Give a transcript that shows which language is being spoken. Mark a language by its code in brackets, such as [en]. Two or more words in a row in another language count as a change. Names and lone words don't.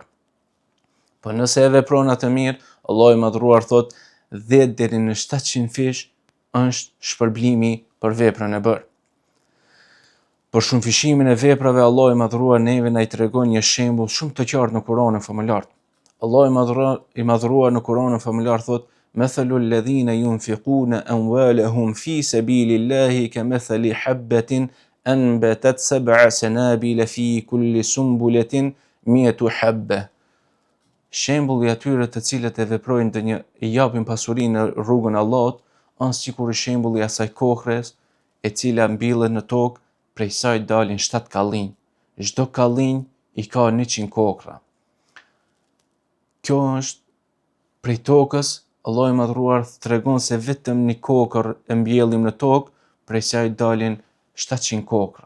[sq] Po nëse e vepron atë mirë, Allahu i madhruar thot 10 deri në 700 fish është shpërblimi për veprën e bërë. Për shumëfishimin e veprave, Allahu i madhruar neve na i tregon një shembull shumë të qartë në Kur'anin famullar. Allahu i madhruar në Kur'anin famullar thot: [ar] "مثل الذين ينفقون أموالهم في سبيل الله كمثل حبة أنبتت سبع سنابل في كل سنبلة مائة حبة." [sq] Shembulli atyre të cilët e veprojnë ndonjë, i japin pasurinë në rrugën e Allahut, është sikur shembulli asaj kohres e cila mbillet në tokë, prej saj dalin 7 kallinj. Çdo kallinj i ka 100 kokra. Kjo është prej tokës, Allahu i madhruar tregon se vetëm një kokër e mbjellim në tokë, prej saj dalin 700 kokra.